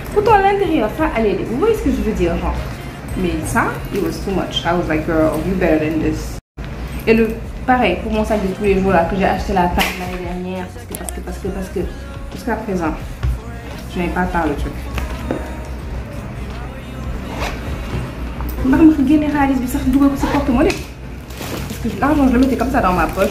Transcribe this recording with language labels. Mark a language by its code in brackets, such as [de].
[fr] Pourtant, à l'intérieur, ça allait. Vous voyez ce que je veux dire, genre. Mais ça, [en] it was too much. I was like, girl, you better than this. [fr] Et le pareil, pour mon sac de tous les jours là, que j'ai acheté la taille l'année dernière. Parce que jusqu'à présent, je n'avais pas atteint le truc. Je généralise ce porte-monnaie. Parce que l'argent, je le mettais comme ça dans ma poche.